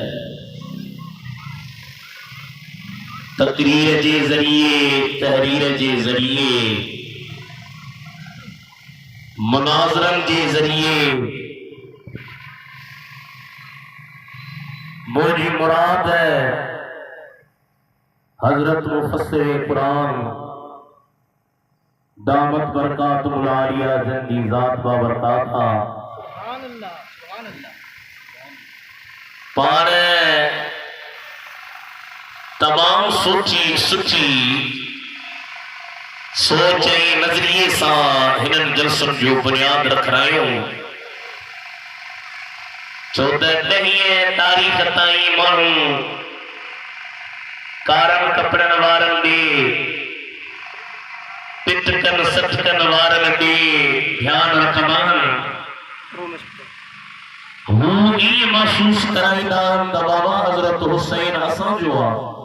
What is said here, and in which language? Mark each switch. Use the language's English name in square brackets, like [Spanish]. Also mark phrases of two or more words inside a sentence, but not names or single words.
[Sindhi] تقریر جے ذریعے، تحریر جے ذریعے، مناظرن جے ذریعے [Urdu] مجھے مراد ہے حضرت مفسر قرآن دامت برکاتہ العالیہ جن کی ذات بابرکاتہ [Sindhi] پان تمام سوچی سچی سوچ ऐं नज़रिए सां हिननि जलसनि जो बुनियाद रख रहिया आहियूं छो त 10 तारीख़ ताईं माण्हू कारनि कपिड़नि वारनि ॾे पिटकनि सटकनि वारनि ॾे ध्यानु रखंदा आहिनि हू ईअं महसूस कराईंदा आहिनि त बाबा हज़रत हुसैन असांजो आहे